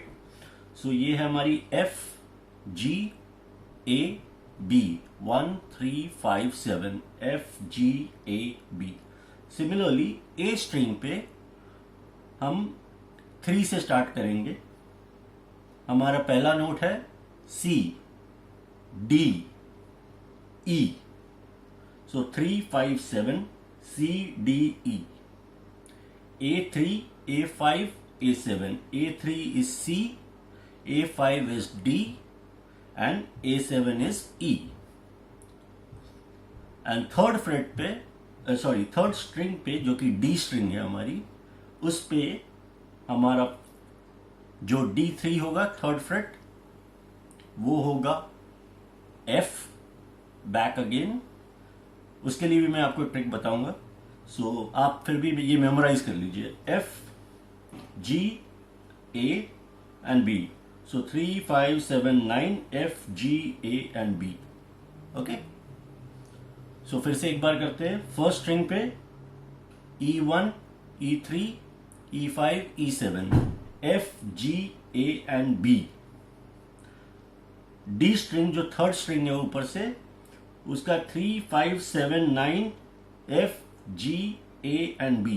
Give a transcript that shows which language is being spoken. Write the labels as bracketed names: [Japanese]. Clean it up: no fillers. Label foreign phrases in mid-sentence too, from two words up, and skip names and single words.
[Hindi] सो ये है हमारी F, G, A, B, 1, 3, 5, 7, F, G, A, B। [English] similarly A string [Hindi] पे हम 3 से स्टार्ट करेंगे। हमारा पहला नोट है C, D, E। सो 3, 5, 7, C, D, E। A3, A5, A7। [English] A3 is C, A5 is D, and A7 is E। [Hindi] एंड [English] third fret [Hindi] पे, [English] third string [Hindi] पे जो कि D स्ट्रिंग है हमारी, उस पे हमारा जो D3 होगा, [English] third fret, [Hindi] वो होगा F, [English] back again. [Hindi] उसके लिए भी मैं आपको एक ट्रिक बताऊंगा। सो आप फिर भी ये मेमोराइज कर लीजिए, F, G, A एंड B। सो 3, 5, 7, 9, F, G, A एंड B। ओके, सो फिर से एक बार करते हैं। [English] first string [Hindi] पे E1, E3, E5, E7, F, G, A एंड B। D स्ट्रिंग जो [English] third string [Hindi] है ऊपर से, उसका 3, 5, 7, 9, F, G, A एंड B।